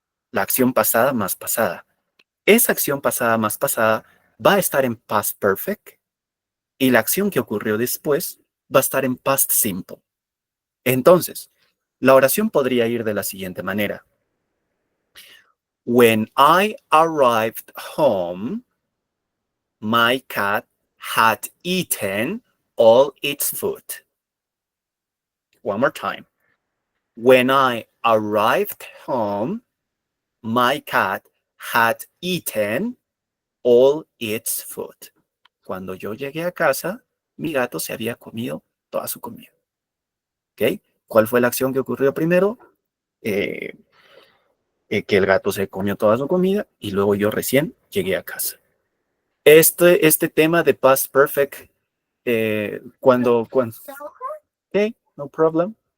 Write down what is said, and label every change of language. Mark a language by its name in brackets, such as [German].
[Spanish] La acción pasada, más pasada. Esa acción pasada, más pasada, va a estar en past perfect y la acción que ocurrió después va a estar en past simple. Entonces, la oración podría ir de la siguiente manera. [English] When I arrived home, my cat had eaten all its food. One more time. When I arrived home, my cat had eaten all its food. [Spanish] Cuando yo llegué a casa, mi gato se había comido toda su comida. ¿Ok? ¿Cuál fue la acción que ocurrió primero? Que el gato se comió toda su comida y luego yo recién llegué a casa. Este tema de past perfect, ok, no problem.